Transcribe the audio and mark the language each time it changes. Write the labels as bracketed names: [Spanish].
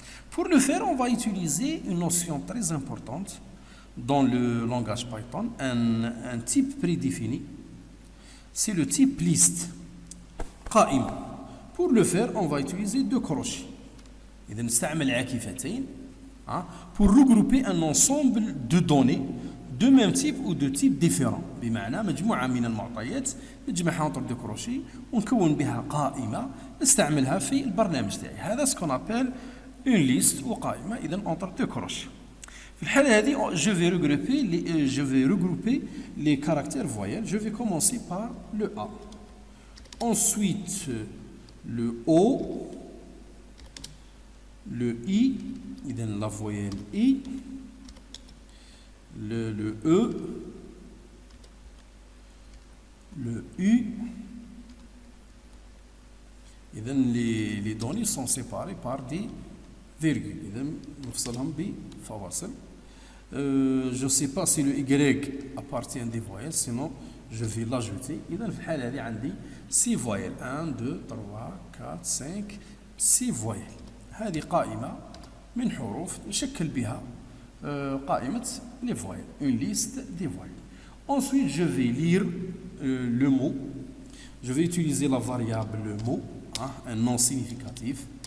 [French] Pour le faire, on va utiliser une notion très importante dans le langage Python, un type prédéfini. C'est le type list. قائمة. Pour le faire, on va utiliser deux crochets. [Arabic] إذا نستعمل عاكفتين [French] pour regrouper un ensemble de données de même type ou de type différent. [Arabic] بمعنى مجموعة من المعطيات نجمعها [French] entre deux crochets [Arabic] ونكون بها قائمة نستعملها في البرنامج تاعي. [French] هذا ce qu'on appelle une liste ou قائمة إذا entre deux crochets. [Arabic] في الحالة هذه [French] je vais regrouper les caractères voyelles. Je vais commencer par le A. Ensuite le O, le I, إذا la voyelle I, le E, le U. إذا les données sont séparées par des virgule. [Arabic] إذا نفصلهم بفواصل. [French] Je ne sais pas si le Y appartient des voyelles, sinon je vais l'ajouter. [Arabic] إذا في الحالة هذه عندي 6 voyelles. 1 2 3 4 5 6 voyelles. هذه قائمة من حروف نشكل بها قائمة [French] les voyelles, une liste des voyelles. Ensuite, je vais lire le mot. Je vais utiliser la variable le mot, un nom significatif.